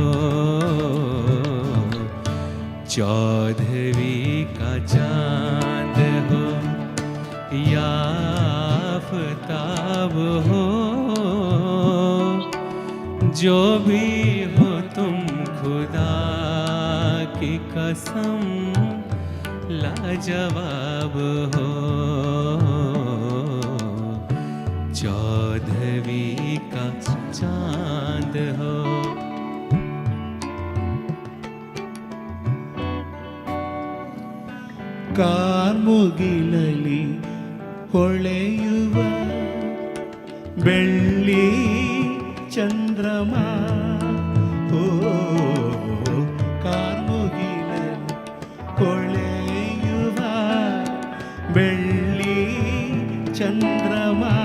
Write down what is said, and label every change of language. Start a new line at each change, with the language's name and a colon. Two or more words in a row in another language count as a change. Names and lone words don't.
Hindi: चौदहवीं का चांद हो या आफताब हो, जो भी हो तुम खुदा की कसम लाजवाब हो, चौदहवीं का चांद हो।
Kannada: ಕಾರ್ಮುಗಿಲಲಿ ಹೊಳೆಯುವ ಬೆಳ್ಳಿ ಚಂದ್ರಮ, ಓ ಕಾರ್ಮುಗಿಲಲಿ ಹೊಳೆಯುವ ಬೆಳ್ಳಿ ಚಂದ್ರಮ,